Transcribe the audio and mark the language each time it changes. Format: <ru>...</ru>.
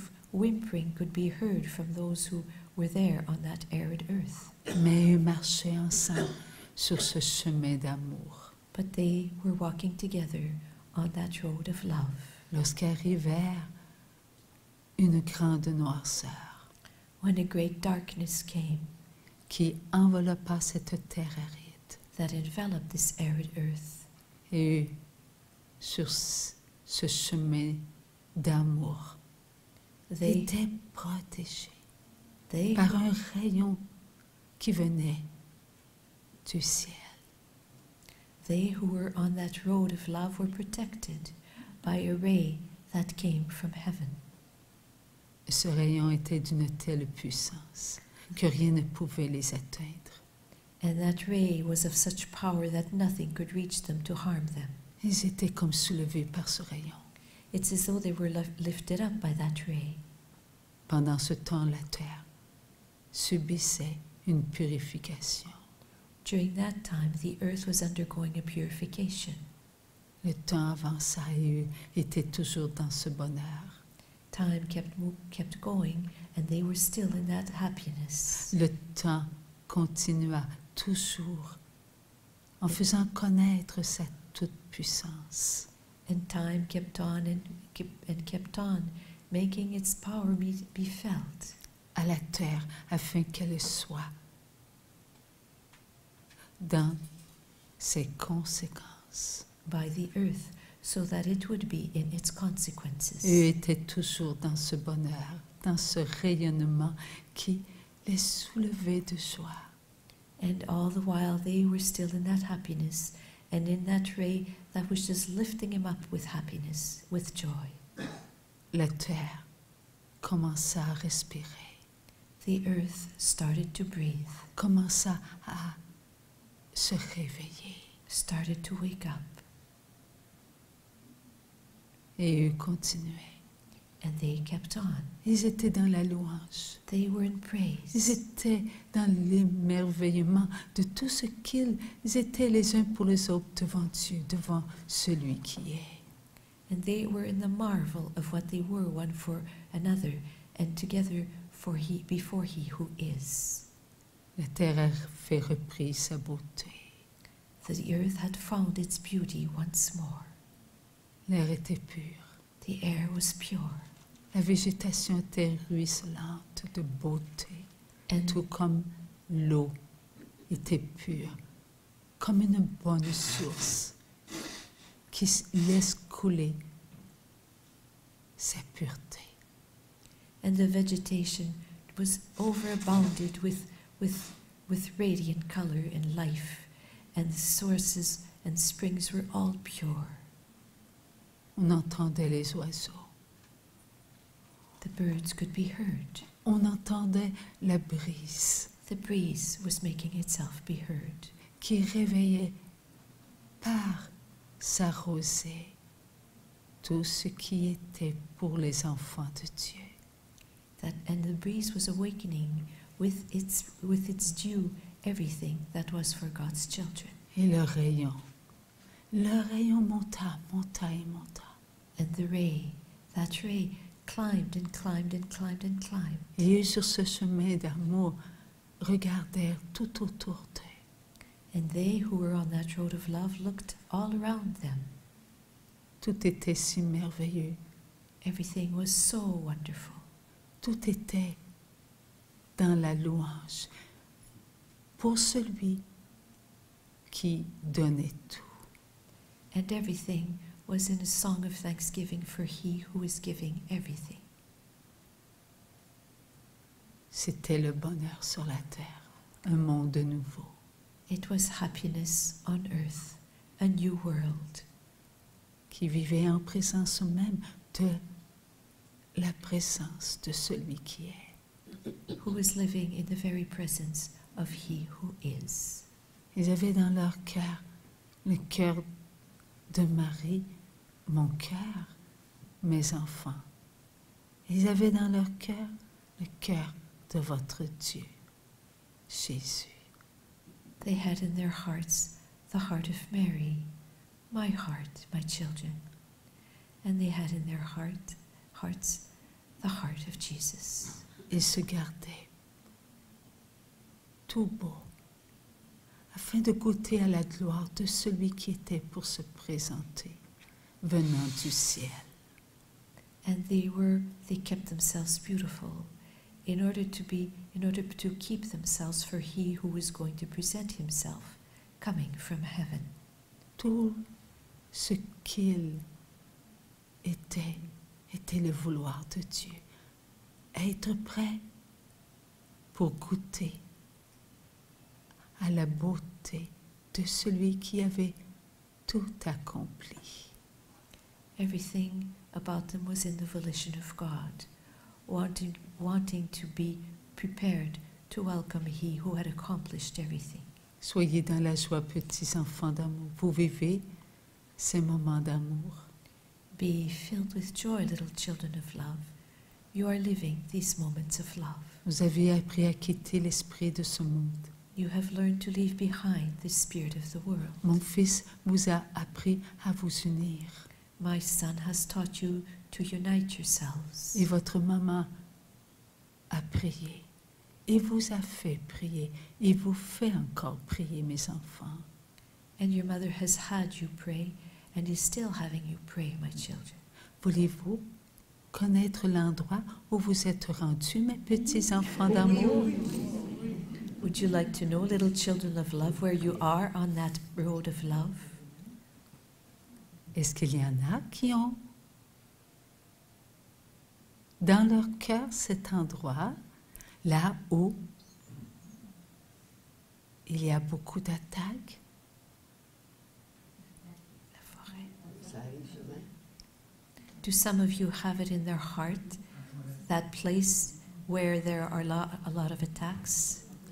<en>whimpering could be heard from those who were there on that arid earth.</en> <fr>Mais ils marchaient ensemble sur ce chemin d'amour.</fr> <en>But they were walking together on that road of love.</en> <fr>Lorsqu'arrivèrent une grande noirceur</fr> <en>When a great darkness came</en> <fr>qui enveloppa cette terre aride,</fr> <en>that enveloped this arid earth,</en> <fr>et sur ce chemin d'amour,</fr> <en>they</en> <fr>étaient protégés</fr> <en>they</en> <fr>par un rayon qui venait du ciel.</fr> <en>they who were on that road of love were protected by a ray that came from heaven.</en> <fr>Ce rayon était d'une telle puissance que rien ne pouvait les atteindre.</fr> <en>And that ray was of such power that nothing could reach them to harm them.</en> <fr>Ils étaient comme soulevés par ce rayon.</fr> <en>It's as though they were lifted up by that ray.</en> <fr>Pendant ce temps, la terre subissait une purification.</fr> <en>During that time, the earth was undergoing a purification.</en> <fr>Le temps avança et eux étaient toujours dans ce bonheur.</fr> <en>Time kept going, and they were still in that happiness.</en> <fr>Le temps continua toujours en faisant connaître sa toute-puissance.</fr> <en>And time kept on and kept on, making its power be felt</en> <fr>À la terre afin qu'elle soit dans ses conséquences.</fr> <en>by the earth, so that it would be in its consequences.</en> <fr>Eux étaient toujours dans ce bonheur, dans ce rayonnement qui les soulevait de joie.</fr> <en>And all the while they were still in that happiness, and in that ray that was just lifting him up with happiness, with joy.</en> <fr>La terre commença à respirer,</fr> <en>The earth started to breathe,</en> <fr>commença à se réveiller.</fr> <en>started to wake up,</en> <fr>Et eux continuaient.</fr> <en>and they kept on.</en> <fr>Ils étaient dans la louange.</fr> <en>They were in</en> <fr>Ils</fr> <en>praise.</en> <fr>étaient dans l'émerveillement de tout ce qu'ils étaient les uns pour les autres devant Dieu, devant celui qui est.</fr> <en>And they were in the marvel of what they were one for another, and together before he who is.</en> <fr>La terre avait repris sa beauté.</fr> <en>The earth had found its beauty once more.</en> <fr>L'air était pur.</fr> <en>The air was pure,</en> <fr>La végétation était ruisselante de beauté,</fr> <en>and</en> <fr>tout comme l'eau était pure, comme une bonne source qui laisse couler sa pureté.</fr> <en>and the vegetation was overabounded with radiant color and life, and the sources and springs were all pure.</en> <fr>On entendait les oiseaux,</fr> <en>The birds could be heard.</en> <fr>on entendait la brise</fr> <en>The breeze was making itself be heard,</en> <fr>qui réveillait par sa rosée tout ce qui était pour les enfants de Dieu.</fr> <en>and the breeze was awakening with its dew everything that was for God's children.</en> <fr>Et le rayon monta, monta et monta.</fr> <en>And that ray climbed and climbed and climbed and climbed.</en> <fr>Et eux, sur ce chemin d'amour, regardèrent tout autour d'eux.</fr> <en>And they who were on that road of love looked all around them.</en> <fr>Tout était si merveilleux.</fr> <en>Everything was so wonderful.</en> <fr>Tout était dans la louange pour celui qui donnait tout.</fr> <en>And everything was in a song of thanksgiving for he who is giving everything.</en> <fr>C'était le bonheur sur la terre, un monde nouveau.</fr> <en>It was happiness on earth, a new world,</en> <fr>Qui vivait en présence même de la présence de celui qui est.</fr> <en>who was living in the very presence of He who is.</en> <fr>Ils avaient dans leur cœur le cœur de Marie, mon cœur, mes enfants. Ils avaient dans leur cœur le cœur de votre Dieu, Jésus.</fr> <en>They had in their hearts the heart of Mary, my heart, my children. And they had in their hearts the heart of Jesus.</en> <fr>Ils se gardaient tout beau, afin de goûter à la gloire de celui qui était pour se présenter, venant du ciel.</fr> <en>And they kept themselves beautiful in order to keep themselves for He who was going to present Himself, coming from heaven.</en> <fr>Tout ce qu'il était le vouloir de Dieu. Être prêt pour goûter à la beauté de celui qui avait tout accompli.</fr> <en>Everything about them was in the volition of God, wanting to be prepared to welcome He who had accomplished everything.</en> <fr>Soyez dans la joie, petits enfants d'amour. Vous vivez ces moments d'amour.</fr> <en>Be filled with joy, little children of love. You are living these moments of love.</en> <fr>Vous avez appris à quitter l'esprit de ce monde.</fr> <en>You have learned to leave behind the spirit of the world.</en> <fr>Mon fils vous a appris à vous unir.</fr> <en>My son has taught you to unite yourselves.</en> <fr>Et votre maman a prié. Et vous a fait prier. Et vous fait encore prier, mes enfants.</fr> <en>And your mother has had you pray and is still having you pray, my children.</en> <fr>Voulez-vous connaître l'endroit où vous êtes rendus, mes petits enfants d'amour?</fr> <en>Would you like to know, little children of love, where you are on that road of love?</en> <fr>Est-ce qu'il y en a qui ont dans leur cœur cet endroit, là où il y a beaucoup d'attaques? La forêt.</fr> <en>Do some of you have it in their heart, that place where there are a lot of attacks?</en>